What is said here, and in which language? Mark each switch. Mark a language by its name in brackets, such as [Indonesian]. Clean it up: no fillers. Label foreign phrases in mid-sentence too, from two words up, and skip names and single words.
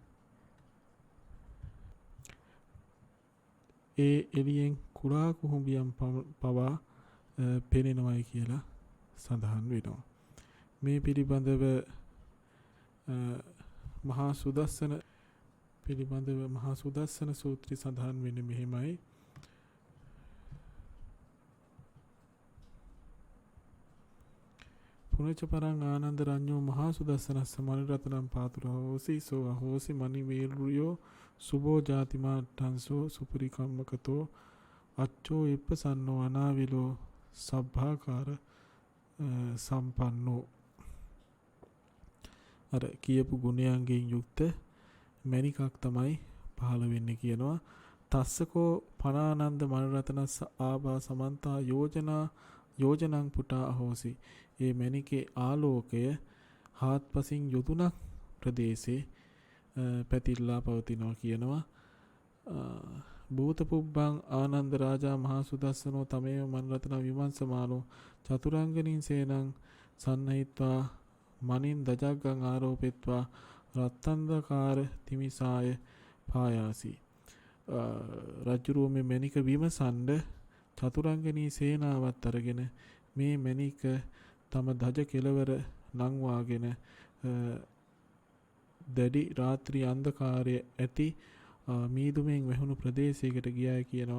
[Sinhala] ඒ එළියෙන් කුරා කුහුඹියන් පවා පෙනෙනවයි කියලා සඳහන් වෙනවා. මේ පිළිබඳව මහා සුදස්සන සූත්‍රය සඳහන් වෙන්නේ මෙහෙමයි. [Pali] පුනච පරං ආනන්ද රඤ්ඤෝ මහා සුදස්සනස්ස මනිරතනම් පාතුරෝ හෝසි සෝ අහෝසි මනි වේරුයෝ සුබෝ ජාතිමාට්ඨංසෝ සුපරිකම්මකතෝ අච්චෝ ඉප්පසන්නෝ අනාවිලෝ සබ්භාකාර සම්පන්නෝ. [Sinhala] අර කියපු ගුණයන්ගෙන් යුක්ත මණිකක් තමයි පහළ වෙන්නේ කියනවා. [Pali] තස්සකෝ පනානන්ද මනරතනස්ස ආභා සමන්තා යෝජනං පුටා අහෝසි. [Sinhala] ඒ මණිකේ ආලෝකය හාත්පසින් යොදුනක් ප්‍රදේශේ පැතිරලා පවතිනවා කියනවා. [Pali] භූත පුබ්බං ආනන්ද රාජා මහා සුදස්සනෝ තමේව මනරතන විමංශමානෝ චතුරංගනින් සේනං සන්නහිත්වා මනින් දජග්ගං ආරෝපෙත්වා රත්තන්දකාර තිමිසාය පායාසි. [Sinhala] රජුරුව මේ මණික විමසන්ඩ චතුරංගනී සේනාවත් අරගෙන මේ මණික තම දජ කෙලවර නංවාගෙන දැඩි රාත්‍රී අන්ධකාරය ඇති මීදුමෙන් වැහුණු ප්‍රදේශයකට ගියායි කියනවා.